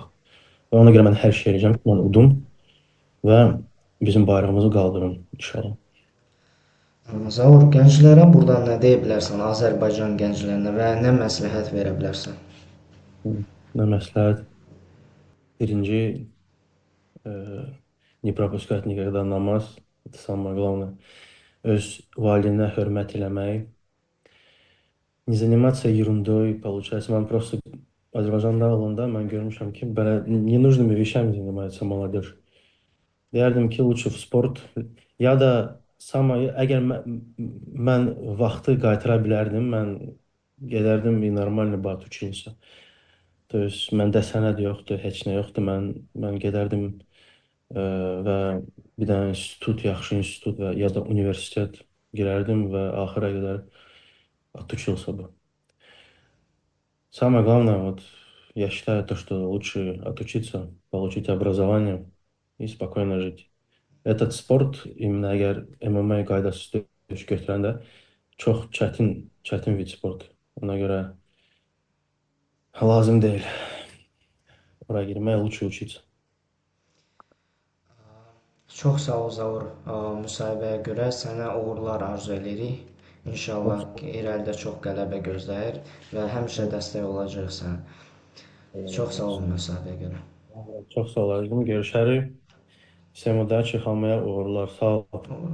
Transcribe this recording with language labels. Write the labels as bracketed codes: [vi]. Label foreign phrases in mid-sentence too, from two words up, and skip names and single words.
[az] Və ona görə mən hər şey edəcəm ki, mən udum və bizim bayrağımızı qaldırım inşallah. Zaur, gənclərə buradan nə deyə bilərsən, Azərbaycan gənclərinə və nə məsləhət verə bilərsən? Nə məsləhət? Birinci, [ru] не пропускать никогда namaz. Это самое главное. [az] Öz valideynə hörmət eləmək. [ru] Не заниматься ерундой, получается. [az] Mən просто Azərbaycanda olanda mən görmüşəm ki, belə [ru] ненужными вещами занимается молодежь. [az] Deyərdim ki, lütfü sport ya da əgər mən vaxtı qaytara bilərdim, mən gedərdim normalni bat учиться. [ru] То есть [az] məndə sənəd yoxdur, heç nə yoxdur. Mən gedərdim və bir dənə institut, yaxşı institut və ya da universitet girərdim və axıra qədər [ru] отучился бы. Самое главное, вот я считаю то, что лучше отучиться, получить образование и спокойно жить. [az] Этот sport именно əgər MMA qaydasız döyüş götürəndə çox çətin bir sport. Ona görə lazım deyil. Ora girmək, lütfü учиться. Çox sağ ol Zaur, müsahibəyə görə sənə uğurlar arzu edirik. İnşallah ki, irəlidə çox qələbə gözləyir və həmişə dəstək olacağıq sənə. Çox sağ ol müsahibəyə görə. Çox sağ olasın. Görüşərik. [ru] Всем удачи, [az] hamıya uğurlar. Sağ ol.